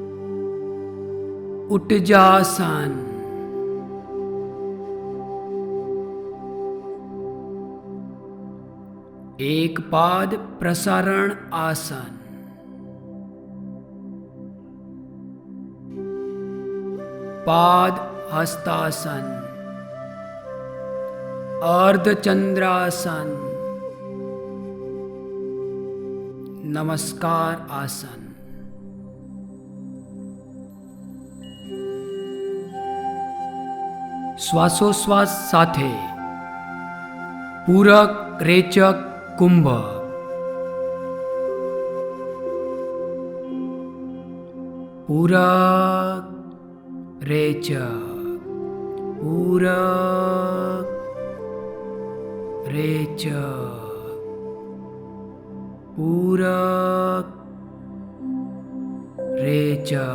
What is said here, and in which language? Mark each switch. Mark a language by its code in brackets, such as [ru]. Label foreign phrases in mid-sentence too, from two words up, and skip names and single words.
[gu] ઉટ્ટજાસન. [sa] एक पाद प्रसारण आसन, पाद हस्तासन, अर्धचंद्रासन, नमस्कार आसन। [gu] શ્વાસોશ્વાસ સાથે પૂરક રેચક કુંભ, પૂરક રેચક, પૂરક રેચક, પૂરક રેચક,